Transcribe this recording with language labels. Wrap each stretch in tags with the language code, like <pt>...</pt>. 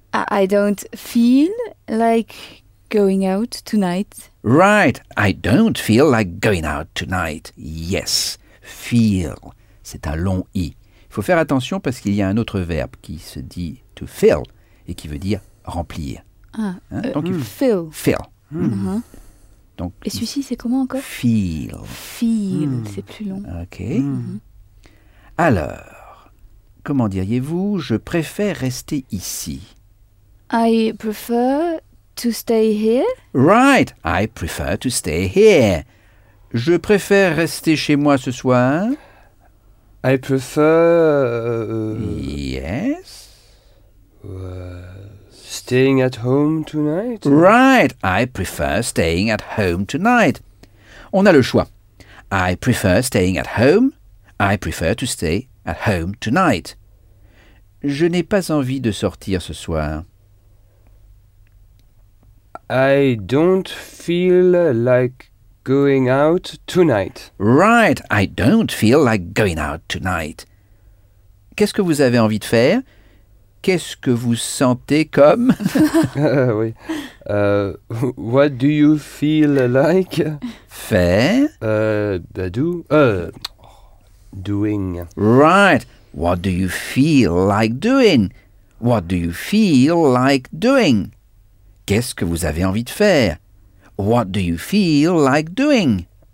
<en>I don't feel like going out tonight. Right, I don't feel like going out tonight.</en> <fr>Yes, feel, c'est un long I. Il faut faire attention parce qu'il y a un autre verbe qui se dit to fill et qui veut dire remplir.</fr> <en>Fill. Fill.</en> <fr>Donc, et celui-ci, c'est comment encore?</fr> <en>Feel.</en> <fr>Feel, c'est plus long. Ok. Alors. Comment diriez-vous « je préfère rester ici » ?</fr> <en>I prefer to stay here. Right, I prefer to stay here.</en> <fr>Je préfère rester chez moi ce soir.</fr> <en>I prefer... Yes. Staying at home tonight. Right, I prefer staying at home tonight.</en> <fr>On a le choix.</fr> <en>I prefer staying at home. I prefer to stay at home tonight.</en> <fr>Je n'ai pas envie de sortir ce soir.</fr> <en>I don't feel like going out tonight. Right, I don't feel like going out tonight.</en> <fr>Qu'est-ce que vous avez envie de faire? Qu'est-ce que vous sentez comme?</fr> <en>oui. What do you feel like?</en> <fr>Faire.</fr> <en>Doing. Right. What do you feel like doing? What do you feel like doing?</en> <fr>Qu'est-ce que vous avez envie de faire?</fr> <en>What do you feel like doing?</en>